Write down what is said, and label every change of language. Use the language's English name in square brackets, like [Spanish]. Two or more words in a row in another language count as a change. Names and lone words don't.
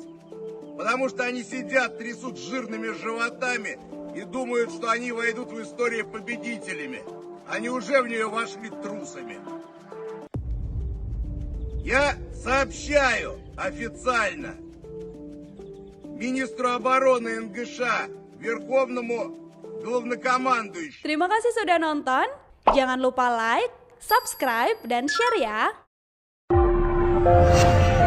[Russian] Потому что они сидят, трясут жирными животами и думают, что они войдут в историю победителями. Они уже в нее вошли трусами. Я сообщаю официально министру обороны НГШ, Верховному главнокомандующему. [Indonesian] Terima kasih sudah nonton. Jangan lupa like, subscribe, dan share ya.